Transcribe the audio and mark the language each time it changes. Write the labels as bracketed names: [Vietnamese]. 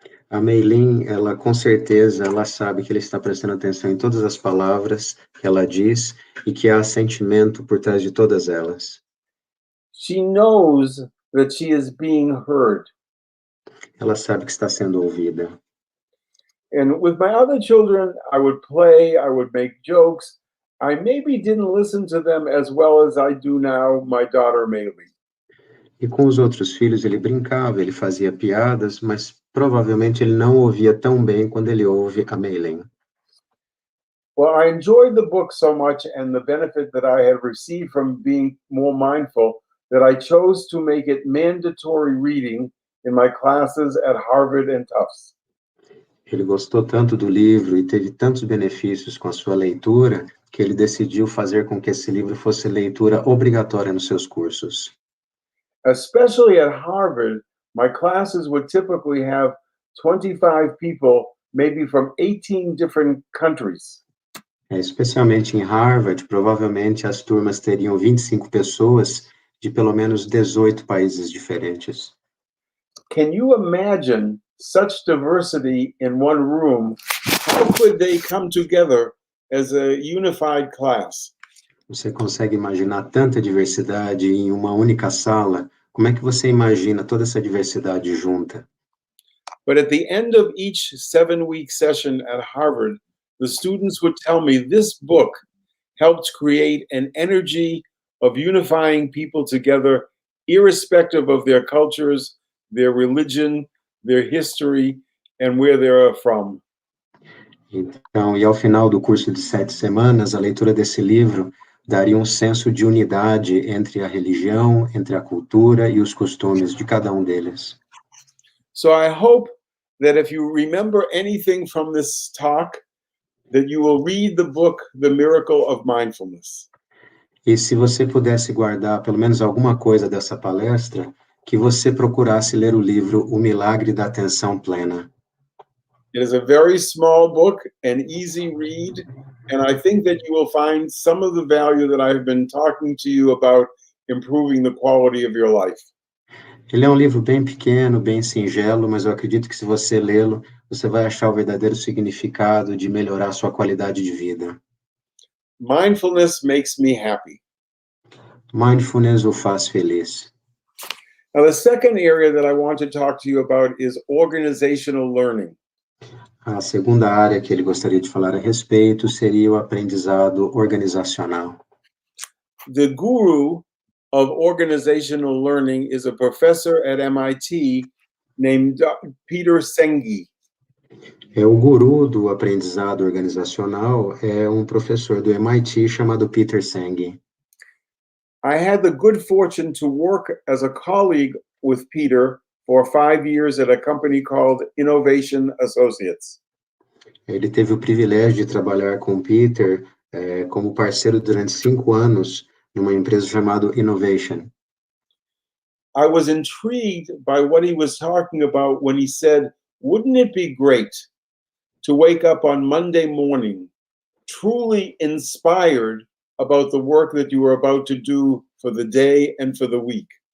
[Portuguese] A Maylee, ela com certeza, ela sabe que ele está prestando atenção em todas as palavras que ela diz e que há sentimento por trás de todas elas. [English] She knows that she is being heard. [Portuguese] Ela sabe que está sendo ouvida. [English] And with my other children, I would play, I would make jokes. I maybe didn't listen to them as well as I do now, my daughter Maylee. [Portuguese] E com os outros filhos ele brincava, ele fazia piadas, mas provavelmente ele não ouvia tão bem quando ele ouve a Maylee. [English] Well, I enjoyed the book so much and the benefit that I had received from being more mindful that I chose to make it mandatory reading in my classes at Harvard and Tufts. [Portuguese] Ele gostou tanto do livro e teve tantos benefícios com a sua leitura que ele decidiu fazer com que esse livro fosse leitura obrigatória nos seus cursos. [English] Especially at Harvard, my classes would typically have 25 people, maybe from 18 different countries. [Portuguese] Especialmente em Harvard, provavelmente as turmas teriam 25 pessoas de pelo menos 18 países diferentes. [English] Can you imagine such diversity in one room? How could they come together as a unified class? [Portuguese] Você consegue imaginar tanta diversidade em uma única sala? Como é que você imagina toda essa diversidade junta? [English] But at the end of each 7-week session at Harvard, the students would tell me this book helped create an energy of unifying people together, irrespective of their cultures, their religion, their history, and where they are from. [Portuguese] Então, e ao final do curso de 7 semanas, a leitura desse livro daria um senso de unidade entre a religião, entre a cultura e os costumes de cada um deles. [English] So I hope that if you remember anything from this talk, that you will read the book, The Miracle of Mindfulness. [Portuguese] E se você pudesse guardar pelo menos alguma coisa dessa palestra, que você procurasse ler o livro O Milagre da Atenção Plena. [English] It is a very small book, an easy read, and I think that you will find some of the value that I've been talking to you about improving the quality of your life. [Portuguese] Ele é um livro bem pequeno, bem singelo, mas eu acredito que se você lê-lo, você vai achar o verdadeiro significado de melhorar a sua qualidade de vida. [English] Mindfulness makes me happy. [Portuguese] Mindfulness o faz feliz. [English] Now, the second area that I want to talk to you about is organizational learning. [Portuguese] A segunda área que ele gostaria de falar a respeito seria o aprendizado organizacional. [English] The guru of organizational learning is a professor at MIT named Peter Senge. [Portuguese] O guru do aprendizado organizacional é um professor do MIT chamado Peter Senge. [English] I had the good fortune to work as a colleague with Peter for 5 years at a company called Innovation Associates. [Portuguese] Ele teve o privilégio de trabalhar com Peter como parceiro durante 5 anos numa empresa chamada Innovation. [English] I was intrigued by what he was talking about when he said, wouldn't it be great to wake up on Monday morning truly inspired about the work that you were about to do for the day and for the week?